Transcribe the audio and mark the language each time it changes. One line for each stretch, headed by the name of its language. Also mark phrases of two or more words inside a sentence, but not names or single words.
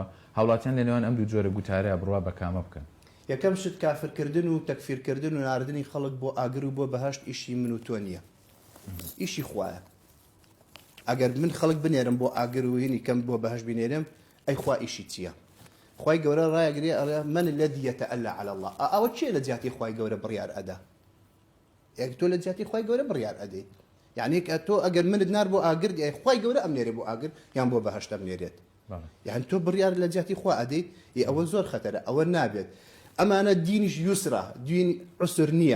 Central Kurdish: هاوڵاتیان لە نێوان ئەم دوو جۆرە گوتارە بڕوا بە کامە بکەن. یەکەم شت کافرکردن و تەکفیرکردن و ناردنی خەڵک بۆ ئاگر و بۆ بەهەشت ئیشی من و تۆ نییە، ئیشی خوایە. ئەگەر من خەڵک بنێرم بۆ ئاگر و هینی کەم بۆ بەهەشت بنێرم، ئەی خوا ئیشی چییە؟ خوای گەورە ڕایەگرێ ئەڵێ
Arabic: من الذي يتألى على الله.
Central Kurdish: ئەوە چێ لە جیاتی خوای گەورە بڕیار ئەدا؟ تۆ لە جیاتی خوای گەورە بڕیار ئەدەی، یعنی کە تۆ ئەگەر منت نار بۆ ئاگر ئەی خوای گەورە ئەمنێرێ بۆ ئاگر یان بۆ بەهەشت ئەمنێرێت. یعنی تۆ بڕیار لە جیاتی خوا ئەدەیت، ئەوە زۆر خەتەرە، ئەوە نابێت. ئەمانە دینیش یوسرە، دین عوسر نییە.